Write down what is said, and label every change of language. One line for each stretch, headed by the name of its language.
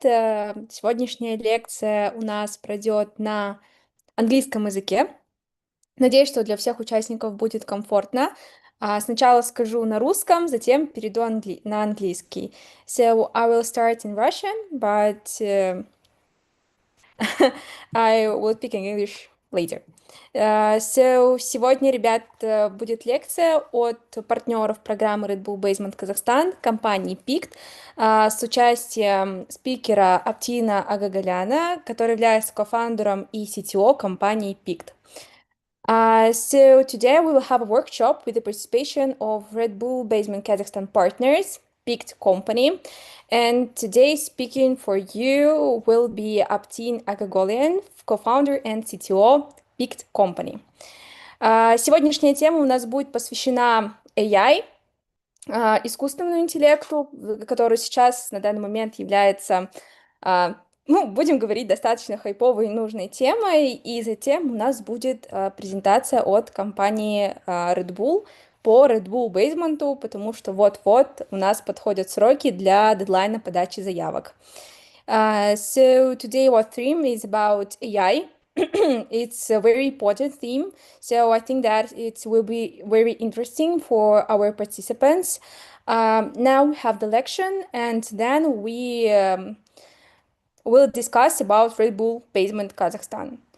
Russian: Сегодняшняя лекция у нас пройдет на английском языке. Надеюсь, что для всех участников будет комфортно. Сначала скажу на русском, затем перейду на английский.
English: So, I will start in Russian, but I will speak in English later.
Russian: Сегодня, ребят, будет лекция от партнеров программы Red Bull Basement Казахстан, компании PICT, с участием спикера Аптина Агагаляна, который является кофаундером и CTO компании PICT.
English: So today we will have a workshop with the participation of Red Bull Basement Kazakhstan partners, picked company. And today speaking for you will be Abtin Aghagolian, co-founder and CTO picked company.
Russian: Сегодняшняя тема у нас будет посвящена AI, искусственному интеллекту, который сейчас на данный момент является, будем говорить, достаточно хайповой и нужной темой. И затем у нас будет презентация от компании Red Bull по Red Bull Basement, потому что вот-вот у нас подходят сроки для дедлайна подачи заявок.
English: So today our theme is about AI. It's a very important theme, so I think that it will be very interesting for our participants. Now we have the lecture, and then we will discuss about Red Bull Basement Kazakhstan.